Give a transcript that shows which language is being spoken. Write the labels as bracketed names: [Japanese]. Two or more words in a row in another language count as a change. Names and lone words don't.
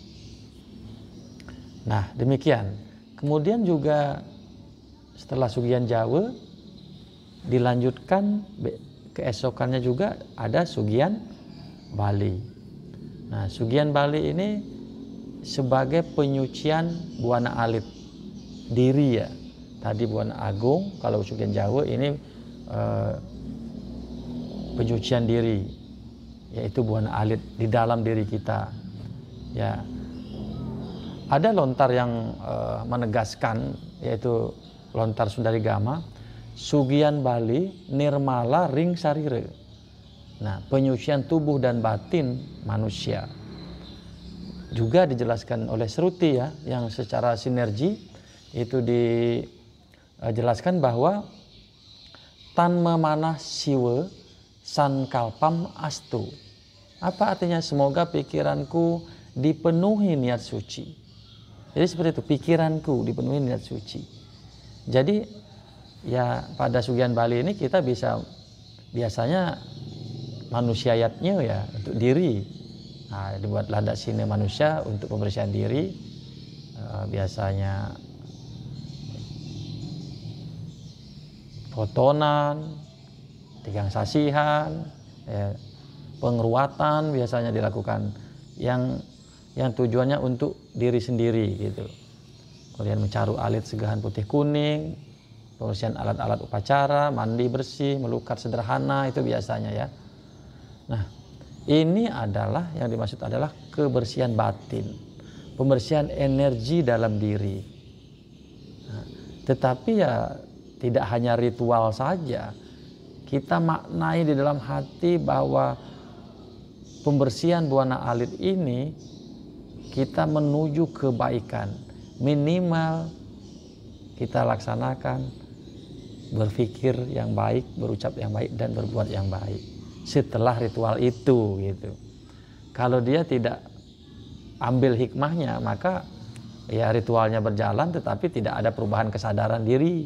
[Indonesian] Nah, demikian. Kemudian juga setelah Sugian Jawa dilanjutkan keesokannya juga ada Sugian Bali. Nah, Sugian Bali ini sebagai penyucian buana alit diri ya. Tadi buana agung, kalau Sugian Jawa ini penyucian diri, yaitu buana alit di dalam diri kita. Ya, ada lontar yang menegaskan, yaitu lontar Sundari Gama, Sugian Bali [Kawi] nirmala ring sarire. [Indonesian] Nah, penyucian tubuh dan batin manusia. Juga dijelaskan oleh Sruti ya, yang secara sinergi itu dijelaskan bahwa [Sanskrit] tanma manah siwa sankalpam astu. [Indonesian] Apa artinya? Semoga pikiranku dipenuhi niat suci. Jadi seperti itu, pikiranku dipenuhi niat suci. Jadi ya pada Sugian Bali ini kita bisa biasanya manusiayatnya ya untuk diri. Nah, dibuat landak sini manusia untuk pembersihan diri. Biasanya potonan, [Balinese] tigang sasihan, [Indonesian] ya, pengeruatan biasanya dilakukan yang tujuannya untuk diri sendiri gitu. Kemudian mencaru alit segahan putih kuning, pembersihan alat-alat upacara, mandi bersih, melukat sederhana, itu biasanya ya. Nah, ini adalah yang dimaksud adalah kebersihan batin, pembersihan energi dalam diri. Nah, tetapi ya tidak hanya ritual saja, kita maknai di dalam hati bahwa pembersihan buana alit ini kita menuju kebaikan. Minimal kita laksanakan berpikir yang baik, berucap yang baik, dan berbuat yang baik setelah ritual itu gitu. Kalau dia tidak ambil hikmahnya, maka ya ritualnya berjalan tetapi tidak ada perubahan kesadaran diri.